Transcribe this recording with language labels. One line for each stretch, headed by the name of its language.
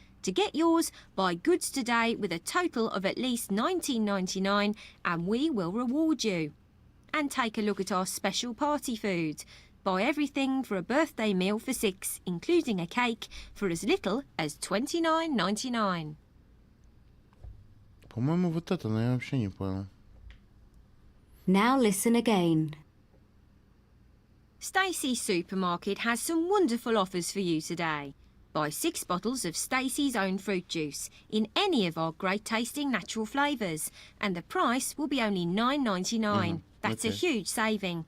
English: To get yours, buy goods today with a total of at least $19.99 and we will reward you. And take a look at our special party food. Buy everything for a birthday meal for 6, including a cake, for as little as $29.99.
Russian: По-моему, вот это, но я вообще не понял.
English: Now listen again. Stacey's Supermarket has some wonderful offers for you today. Buy 6 bottles of Stacey's own fruit juice in any of our great tasting natural flavours, and the price will be only $9.99. That's a huge saving.